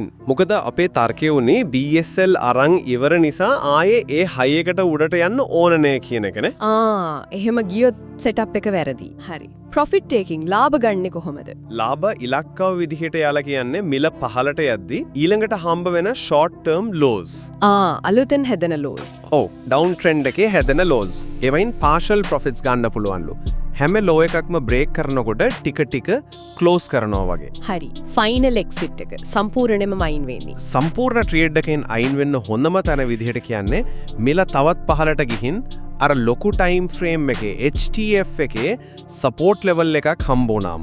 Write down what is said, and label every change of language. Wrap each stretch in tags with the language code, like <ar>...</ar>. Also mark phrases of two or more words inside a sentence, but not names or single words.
<si>මොකද අපේ තර්කය උනේ BSL අරන් ඉවර නිසා ආයේ ඒ හයි එකට උඩට යන්න ඕන නෑ කියන එකනේ. එහෙම ගියොත් setup එක වැරදි. හරි.</si> <en>profit taking</en> <si>ලාභ ගන්නෙ කොහොමද? ලාභ ඉලක්කව විදිහට යාලා කියන්නේ මිල පහලට යද්දි ඊළඟට හම්බ වෙන short term lows. අලුතෙන් හැදෙන lows. ඔව්</si> <en>down trend</en> <si>එකේ හැදෙන lows. ඒවයින්</si> <en>partial profits</en> <si>ගන්න පුළුවන්ලු. හැම ලෝ එකක්ම බ්‍රේක් කරනකොට ටික ටික ක්ලෝස් කරනවා වගේ. හරි.</si> <en>final exit</en> <si>එක සම්පූර්ණයෙන්ම අයින් වෙන්නේ. සම්පූර්ණ ට්‍රේඩ් එකෙන් අයින් වෙන්න හොඳම තැන විදිහට කියන්නේ මිල තවත් පහලට ගිහින් අර ලොකු</si> <en>time frame</en> <si>එකේ HTF එකේ</si> <en>support level</en> <si>එකක් හම්බ වුණාම.</si>